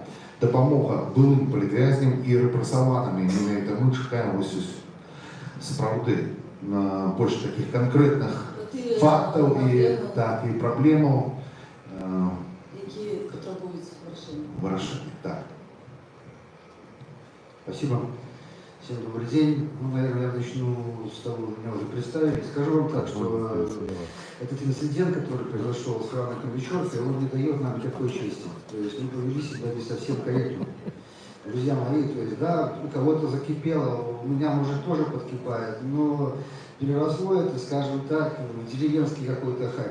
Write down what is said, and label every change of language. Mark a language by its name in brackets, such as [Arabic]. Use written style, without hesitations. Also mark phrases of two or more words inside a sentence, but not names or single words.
[Belarusian] Дапамога былым палітвязням і рэпрэсаваным. Менавіта мы чакаем сапраўды больш такіх канкрэтных фактаў і праблемаў, якія патрабуюць вырашэння. Так. [Russian] Спасибо. Всем добрый день. Ну, наверное, я начну с того, что меня уже представили. Скажу вам так, что этот инцидент, который произошел с Иваном Вечеркой, он не дает нам никакой чести. То есть мы повели себя не совсем корректно. Друзья мои, то есть, да, у кого-то закипело, у меня, может, тоже подкипает, но переросло это, скажем так, в деревенский какой-то хайп.